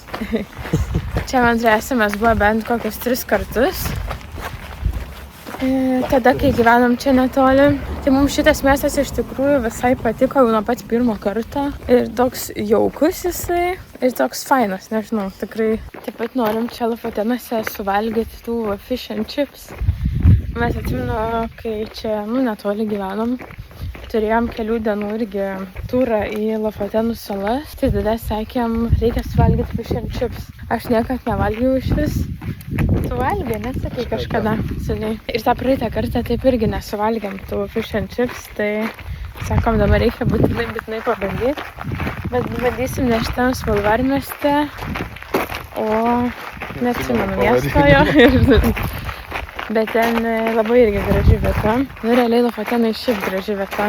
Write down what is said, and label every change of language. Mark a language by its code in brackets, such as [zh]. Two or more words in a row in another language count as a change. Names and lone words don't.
[lt] Čia, man atrodo, esame buvę bent kokius 3 kartus. Tada, kai gyvenom čia netoli. Tai mums šitas miestas iš tikrųjų visai patiko jau nuo pat pirmo karto. Ir toks jaukus jisai, ir toks fainas, nežinau, tikrai. Taip pat norim čia Lofotenuose suvalgyti tų [en] fish and chips. [lt] Mes atsimenu, kai čia, netoli gyvenom, turėjom kelių dienų irgi turą į Lofotenų salas. Tai tada sakėm, reikia suvalgyti [en] fish and chips. [lt] Aš niekad nevalgiau iš vis. Tu valgė, nesakai kažkada. Ir tą praeitą kartą taip irgi nesuvalgėm tų [en] fish and chips, [lt] tai sakom, dabar reikia būtinai pabandyti. Bet bandysim ne šitam Svalvarmieste, o neatsimenu miesto jo. Bet ten labai irgi graži vieta. Realiai Lofotenai šiaip graži vieta.